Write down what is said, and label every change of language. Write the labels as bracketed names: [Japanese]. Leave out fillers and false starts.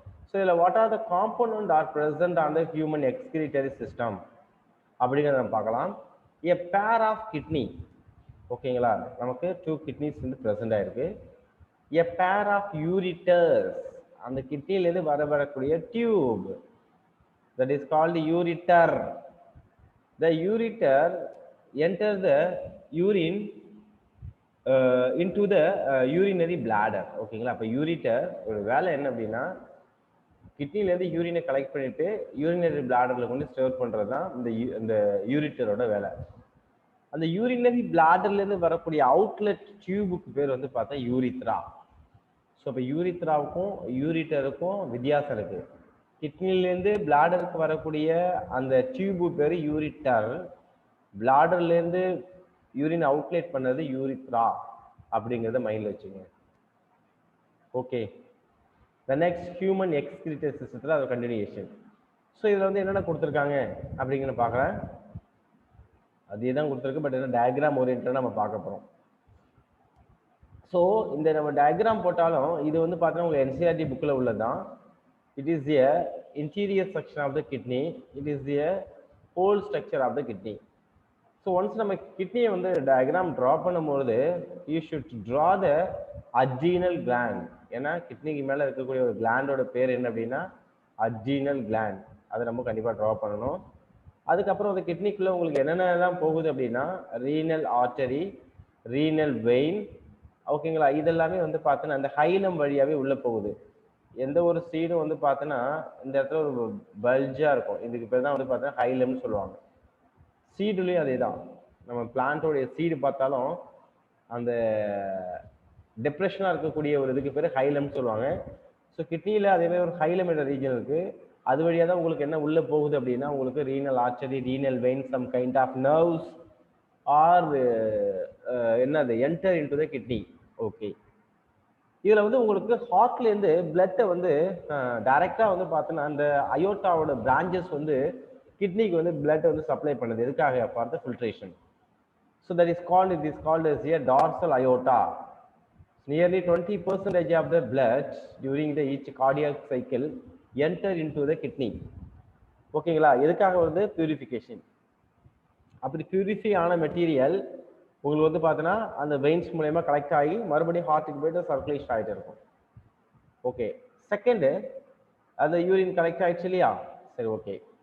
[English] so இதில் what are the component are present on the human excretory system [Tamil] அப்படிங்கிறத நம்ம பார்க்கலாம். [English] A pair of kidney. [Tamil] ஓகேங்களா, நமக்கு 2 கிட்னிஸ் வந்து பிரசன்ட் ஆயிருக்கு. [English] a pair of ureters, [Tamil] அந்த கிட்னிலேருந்து வரக்கூடிய tube, [English] that is called ureter. The ureter enter the urine into the urinary bladder. [Tamil] ஓகேங்களா, அப்போ யூரிட்டர் ஒரு வேலை என்ன அப்படின்னா கிட்னிலேருந்து யூரினை கலெக்ட் பண்ணிட்டு யூரினரி பிளாடரில் கொண்டு ஸ்டோர் பண்ணுறது தான் இந்த யூரிட்டரோட வேலை. அந்த யூரினரி பிளாடர்லேருந்து வரக்கூடிய அவுட்லெட் டியூபுக்கு பேர் வந்து பார்த்தா யூரித்ரா. ஸோ இப்போ யூரித்ராவுக்கும் யூரிட்டருக்கும் வித்தியாசம் இருக்குது. கிட்னிலேருந்து பிளாடருக்கு வரக்கூடிய அந்த டியூபு பேர் யூரிட்டர், பிளாடர்லேருந்து யூரின் அவுட்லெட் பண்ணது யூரித்ரா அப்படிங்கிறத மைண்டில் வச்சுங்க. Okay, the next human excretory சிஸ்டத்தில் அது கண்டினியூஷன். ஸோ இதில் வந்து என்னென்ன கொடுத்துருக்காங்க அப்படிங்கிற பார்க்குறேன். அதே தான் கொடுத்துருக்கு, பட் என்ன டயக்ராம் ஓரியன்டாக நம்ம பார்க்க போகிறோம். ஸோ இந்த நம்ம டயக்ராம் போட்டாலும் இது வந்து பார்த்தீங்கன்னா உங்களுக்கு என்சிஆர்டி புக்கில் உள்ளதான். [English] It is the interior section of the kidney. It is the whole structure of the kidney. So once [Tamil] நம்ம கிட்னியை வந்து டயக்ராம் ட்ரா பண்ணும்போது [English] you should draw the adrenal gland. [Tamil] ஏன்னா கிட்னிக்கு மேலே இருக்கக்கூடிய ஒரு கிளாண்டோட பேர் என்ன அப்படின்னா அட்ரீனல் கிளாண்ட். அதை நம்ம கண்டிப்பாக ட்ரா பண்ணணும். அதுக்கப்புறம் அந்த கிட்னிக்குள்ளே உங்களுக்கு என்னென்னலாம் போகுது அப்படின்னா ரீனல் ஆர்டரி, ரீனல் வெயின். ஓகேங்களா, இதெல்லாமே வந்து பார்த்தோன்னா அந்த ஹைலம் வழியாகவே உள்ளே போகுது. எந்த ஒரு சீடும் வந்து பார்த்தோன்னா இந்த இடத்துல ஒரு பல்ஜாக இருக்கும். இதுக்கு பேர் தான் வந்து பார்த்தோன்னா ஹைலம்னு சொல்லுவாங்க. சீடுலேயும் அதே தான். நம்ம பிளான்ட்டோடைய சீடு பார்த்தாலும் அந்த டிப்ரெஷனாக இருக்கக்கூடிய ஒரு இதுக்கு பேர் ஹைலம்னு சொல்லுவாங்க. ஸோ கிட்னியில் அதேமாதிரி ஒரு ஹைலம் என்ற ரீஜன் இருக்குது. அது வழியாக தான் உங்களுக்கு என்ன உள்ளே போகுது அப்படின்னா உங்களுக்கு renal artery, renal vein, [English] Some kind of nerves are என்னது enter into the kidney. [Tamil] Okay, இதில் வந்து உங்களுக்கு ஹார்ட்லேருந்து பிளட்டை வந்து டைரெக்டாக வந்து பார்த்தோன்னா அந்த அயோட்டாவோட பிரான்ச்சஸ் வந்து கிட்னிக்கு வந்து பிளட் வந்து சப்ளை பண்ணுது. எதுக்காக? [English] For the filtration. So that is called, it is called as a dorsal aorta. Nearly 20% of the blood during the each cardiac cycle enter into the kidney. [Tamil] ஓகேங்களா, எதுக்காக வந்து பியூரிஃபிகேஷன். அப்படி purify ஆன material உங்களுக்கு வந்து பார்த்தீங்கன்னா அந்த வெயின்ஸ் மூலயமா கலெக்ட் ஆகி மறுபடியும் ஹார்ட்டுக்கு போய்ட்டு சர்க்குலேஷன் ஆகிட்டு இருக்கும். ஓகே, செகண்டு அந்த யூரின் கலெக்ட் ஆகிடுச்சு இல்லையா? சரி, ஓகே.